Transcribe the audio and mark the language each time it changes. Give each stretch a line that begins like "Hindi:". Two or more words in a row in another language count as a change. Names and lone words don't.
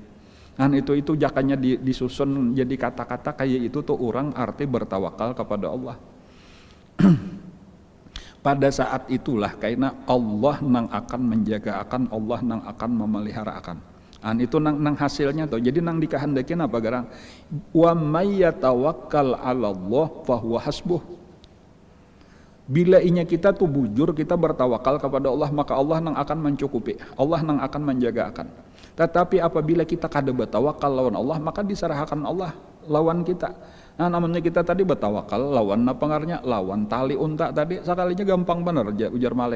Banjar: Itu jakanya disusun jadi kata-kata kayak itu tuh orang arti bertawakal kepada Allah. Pada saat itulah karena Allah nang akan menjaga akan, Allah nang akan memelihara akan. Itu nang hasilnya tuh. Jadi nang dikehendakin apa garang?
Arabic: Wa may yatawakkal 'ala Allah fahuwa hasbuh.
Banjar: Bila inya kita tuh bujur, kita bertawakal kepada Allah, maka Allah nang akan mencukupi, Allah nang akan menjaga akan. Tetapi apabila kita kada bertawakal lawan Allah, maka diserahkan Allah lawan kita. Nah, namanya kita tadi bertawakal lawan apa pengarnya? Lawan tali unta tadi sekalinya gampang bener ujar maling.